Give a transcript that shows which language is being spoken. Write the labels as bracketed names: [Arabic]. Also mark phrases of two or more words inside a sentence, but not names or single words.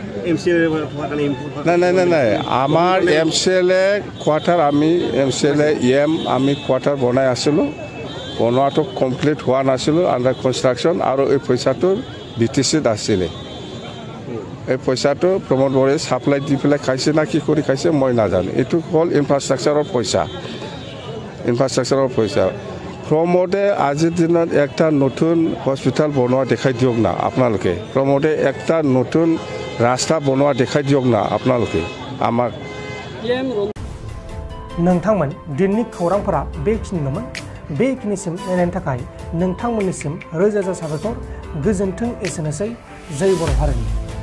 [Assamese] নাই আমাৰ MCLA কোৱাৰ্টাৰ আমি MCLA আমি কোৱাৰ্টাৰ বনাই আছিলোঁ বনোৱাটো কমপ্লিট হোৱা নাছিলোঁ [English] under construction [Assamese] আৰু এই পইচাটো BTCত আছিলে এই পইচাটো প্ৰমোদ বড়োৱে ছাপ্লাই দি পেলাই খাইছে না কি কৰি খাইছে মই নাজানো এইটো হ'ল ইনফ্ৰাষ্ট্ৰাকচাৰৰ পইচা প্ৰমোদে আজিৰ দিনত একটা নতুন হস্পিটেল বনোৱা দেখাই দিয়ক না আপোনালোকে প্ৰমোদে একটা নতুন ৰাস্তা বনোৱা দেখাই দিয়ক না আপোনালোকে আমাক [Bodo] नोंथांमोन दिननि खौरांफोरा बेखिनिनोमोन बेखिनिसिम नायनायनि थाखाय नोंथांमोननिसिम रोजा रोजा साबायखर गोजोन्थों एसेनोसै जय बर' हारिनि